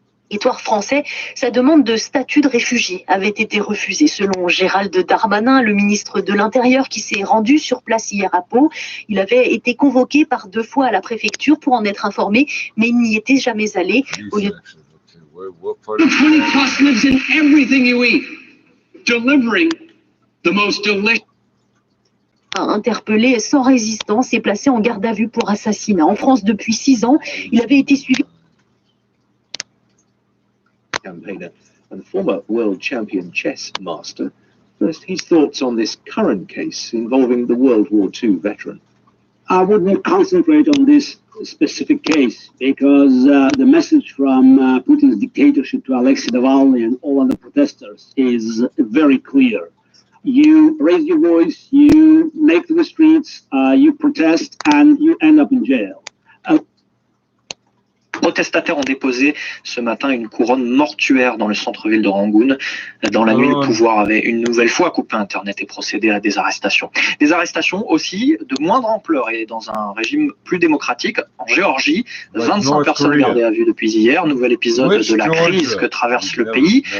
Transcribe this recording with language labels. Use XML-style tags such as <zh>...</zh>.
<fr>Territoire français, sa demande de statut de réfugié avait été refusée. Selon Gérald Darmanin, le ministre de l'Intérieur qui s'est rendu sur place hier à Pau, il avait été convoqué par 2 fois à la préfecture pour en être informé, mais il n'y était jamais allé. Au lieu</fr> <en>The Holocaust lives in everything you eat. Delivering the most delicious.</en> <fr>Interpellé sans résistance et placé en garde à vue pour assassinat. En France depuis 6 ans, il avait été suivi.</fr> <en>Campaigner and former world champion chess master. First, his thoughts on this current case involving the World War II veteran. I wouldn't concentrate on this specific case because the message from Putin's dictatorship to Alexei Navalny and all other protesters is very clear. You raise your voice, you make the streets, you protest, and you end up in jail.</en> <fr>Protestataires ont déposé ce matin une couronne mortuaire dans le centre-ville de Rangoon. Dans la nuit, le pouvoir avait une nouvelle fois coupé Internet et procédé à des arrestations. Des arrestations aussi de moindre ampleur et dans un régime plus démocratique. En Géorgie, 25 personnes gardées à vue depuis hier. Nouvel épisode de la crise que traverse le pays.</fr>